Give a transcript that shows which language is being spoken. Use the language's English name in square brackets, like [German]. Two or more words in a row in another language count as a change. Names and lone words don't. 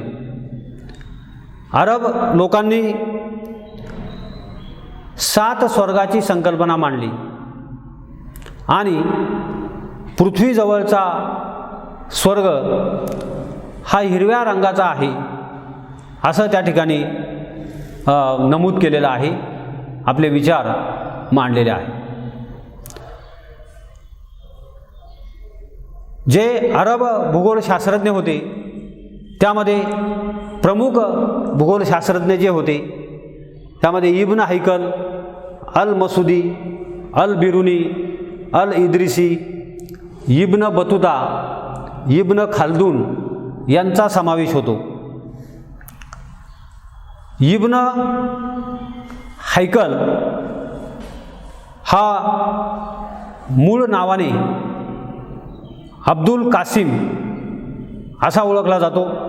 [Marathi] अरब लोकांनी 7 स्वर्गाची संकल्पना मांडली आणि पृथ्वीजवळचा स्वर्ग हा हिरव्या रंगाचा आहे असं त्या ठिकाणी नमूद केलेलं आहे, आपले विचार मांडलेले आहे. जे अरब भूगोलशास्त्रज्ञ होते त्यामध्ये प्रमुख भूगोलशास्त्रज्ञ जे होते त्यामध्ये इब्न हैकल, अल मसुदी, अल बिरुनी, अल इद्रिसी, इब्न बतुता, इब्न खालदून यांचा समावेश होतो. इब्न हैकल हा मूळ नावाने अब्दुल कासिम असा ओळखला जातो.